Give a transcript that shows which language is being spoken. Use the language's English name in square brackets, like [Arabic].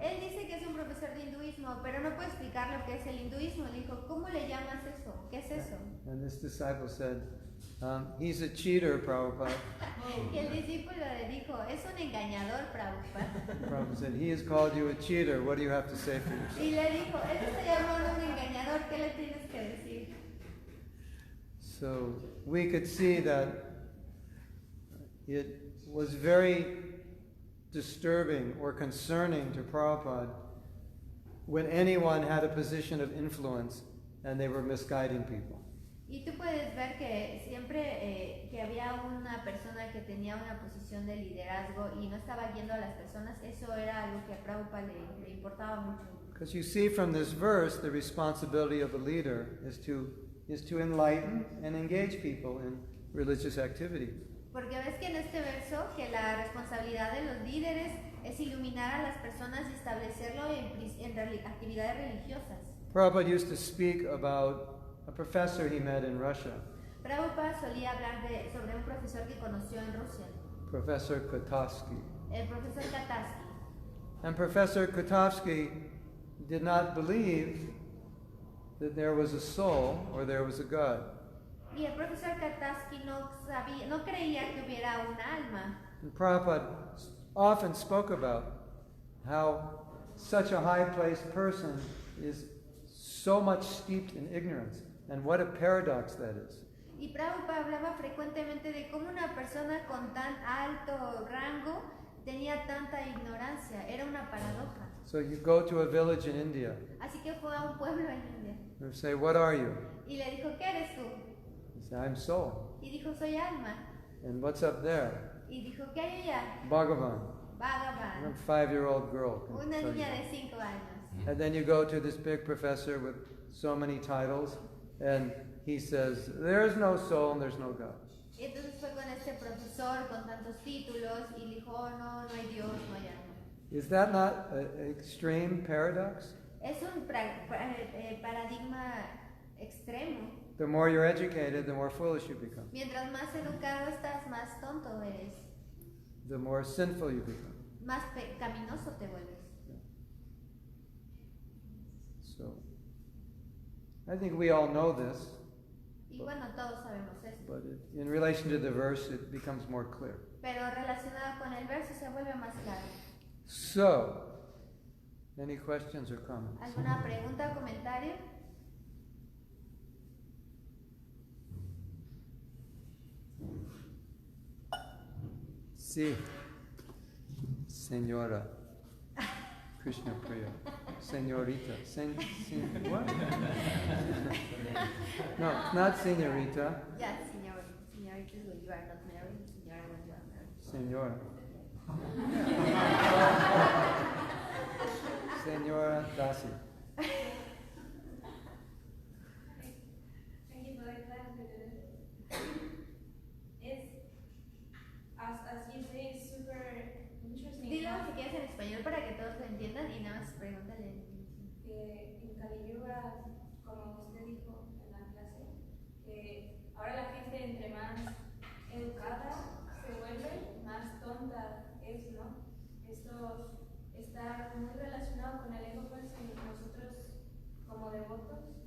[Spanish] Él dice que es un profesor de hinduismo, pero no puede explicar lo que es el hinduismo. Le dijo, ¿cómo le llamas eso? ¿Qué es eso? [English] And this disciple said, he's a cheater, Prabhupada. [Spanish] Y el discípulo le dijo, es un engañador, Prabhupada. [English] Prabhupada said, he has called you a cheater. What do you have to say for yourself? [Spanish] Y le dijo, él te está llamando un engañador, ¿qué le tienes que decir? [English] So we could see that it was very disturbing or concerning to Prabhupada when anyone had a position of influence and they were misguiding people. [Spanish] Y tú puedes ver que siempre que había una persona que tenía una posición de liderazgo y no estaba guiando a las personas, eso era algo que a Prabhupada le importaba mucho. [English] Because you see from this verse, the responsibility of a leader is to enlighten and engage people in religious activity. [Spanish] Porque ves que en este verso que la responsabilidad de los líderes es iluminar a las personas y establecerlo en actividades religiosas. [English] Prabhupada used to speak about a professor he met in Russia, [Spanish] Prabhupada solía hablar sobre un profesor que conoció en Rusia, [English] Professor Kotovsky. [Spanish] el profesor Chastiser. [English] And Professor Kotovsky did not believe that there was a soul or there was a God. [Spanish] Y el profesor Chastiser no creía que hubiera una alma. [English] And Prabhupada often spoke about how such a high-placed person is so much steeped in ignorance, and what a paradox that is. [Spanish] Y Prabhupada hablaba frecuentemente de cómo una persona con tan alto rango tenía tanta ignorancia. Era una paradoja. [English] So you go to a village in India [Spanish] Así que fue a un pueblo en India. [English] and say, what are you? [Spanish] Y le dijo, ¿qué eres tú? [English] You say, I'm soul. [Spanish] Y dijo, soy alma. [English] And what's up there? [Spanish] Y dijo, ¿qué hay allá? [English] Bhagavan. A [Spanish] Bhagavan. [English] 5-year-old girl. can [Spanish] Una [English] tell you [Spanish] niña [English] that. [Spanish] de 5 años. [English] And then you go to this big professor with so many titles, and he says, there is no soul and there's no God. [Spanish] Y entonces fue con este profesor con tantos títulos y le dijo, no hay Dios, no hay alma. [English] Is that not an extreme paradox? [Spanish] Es un paradigma extremo. [English] The more you're educated, the more foolish you become. [Spanish] Mientras más educado estás, más tonto eres. [English] The more sinful you become. [Spanish] Más pecaminoso te vuelves. [English] So, I think we all know this, [Spanish] Y bueno, todos sabemos esto. [English] but in relation to the verse, it becomes more clear. [Spanish] Pero relacionado con el verso se vuelve más claro. [English] So, any questions or comments? [Spanish] ¿Alguna pregunta o comentario? Sí, señora. Krishna Priya. Señorita. [English] What? No, it's not señorita. [Spanish] Ya, señor. [English] Señorita is when you are not married. Señora when you are married. [Spanish] Señora. Señora Dasi. [English] Thank you for the class. It's, as you say, it's super interesting. [Spanish] Dilo si quieres en español para que todos lo entiendan y nada más pregúntale. En Kali Yuga, como usted dijo en la clase, ahora la gente entre más educada se vuelve, más tonta es, ¿no? Esto está muy relacionado con el ego, pues, en nosotros como devotos.